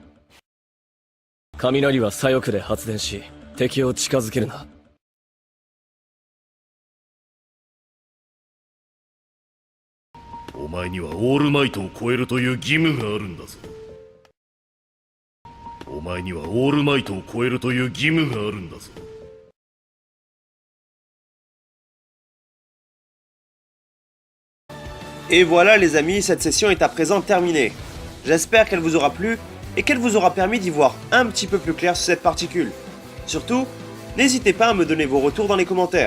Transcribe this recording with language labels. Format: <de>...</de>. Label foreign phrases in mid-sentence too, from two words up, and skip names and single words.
<ja>雷は左翼で発電し敵を近づけるな。お前にはオールマイトを超えるという義務があるんだぞ。お前にはオールマイトを超えるという義務があるんだぞ。</ja> <fr>Et voilà les amis, cette session est à présent terminée. J'espère qu'elle vous aura plu et qu'elle vous aura permis d'y voir un petit peu plus clair sur cette particule. Surtout, n'hésitez pas à me donner vos retours dans les commentaires.</fr>